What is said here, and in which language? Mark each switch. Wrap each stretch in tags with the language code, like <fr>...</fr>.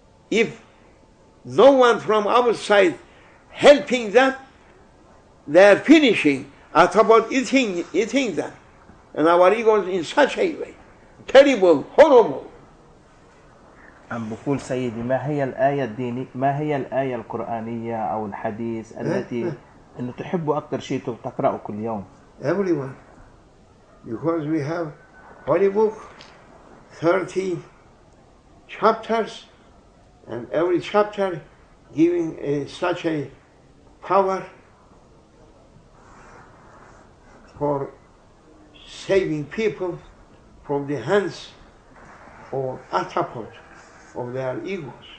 <en>If no one from outside helping them, they are finishing. Octopus eating them. And our egos in such a way. Terrible, horrible.</en> <ar>عم بقول سيدي ما هي الآية القرآنية أو الحديث التي إنه تحبوا أكثر شيء تقرأه كل يوم؟</ar> <en>Everyone. Because we have Holy Book, 30 chapters, and every chapter giving such a power for saving people from the hands of attackers of their egos.</en>